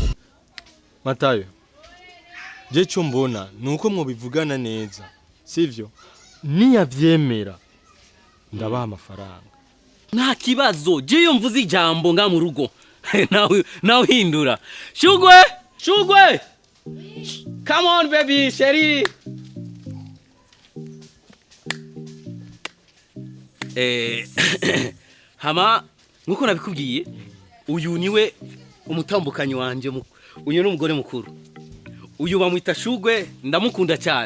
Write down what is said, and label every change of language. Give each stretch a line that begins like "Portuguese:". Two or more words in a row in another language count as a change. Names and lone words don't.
Kinyarwanda: Matayo je cyo mbona nuko mwo bivugana neza sivyo niyavyemera ndabaha amafaranga nta kibazo je yo mvuze ijambo nga mu rugo nawe hindura Shugwe
English: come on baby
Kinyarwanda: Sherry. Hama nkuko nabikubwiye uyu niwe umutambukanyi wanje uyu n'umugore mukuru uyu bamwita Shugwe ndamukunda cyane.